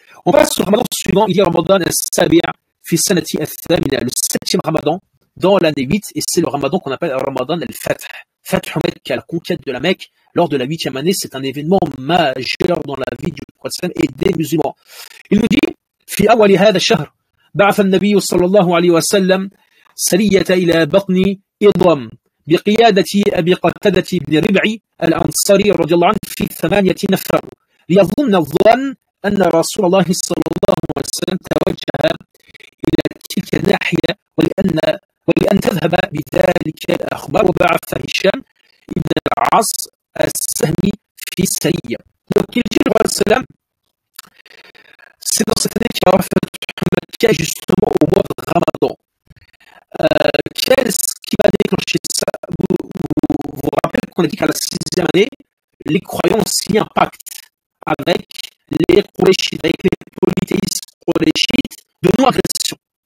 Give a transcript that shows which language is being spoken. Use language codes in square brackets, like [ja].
[fr] On passe au ramadan suivant. Il y a [ar] Ramadan al-Sabi' fi sanati al-Thamina, [fr] le 7e ramadan dans l'année 8, et c'est le ramadan qu'on appelle Ramadan al-Fath. Fath Mecca, la conquête de la Mecque, lors de la 8e année, c'est un événement majeur dans la vie du prophète et des musulmans. Il nous dit, [ar] في أول هذا الشهر بعث النبي صلى الله عليه وسلم سرية إلى بطن إضرم بقيادة أبي قتادة بن ربعي الأنصاري رضي الله عنه في 8 نفر ليظن الظن أن رسول الله صلى الله عليه وسلم توجه إلى تلك الناحية ولأن تذهب بذلك الأخبار وبعث هشام ابن العاص السهمي في سرية. [fr] Donc il dit le salam, c'est dans cette année qu'il a fait justement au mois de Ramadan. Qu'est-ce qui va déclencher ça? Vous rappelez qu'on a dit qu'à la 6e année, les croyants ont signé un pacte avec les Qurayshites, avec les polythéistes Qurayshites de non-agression.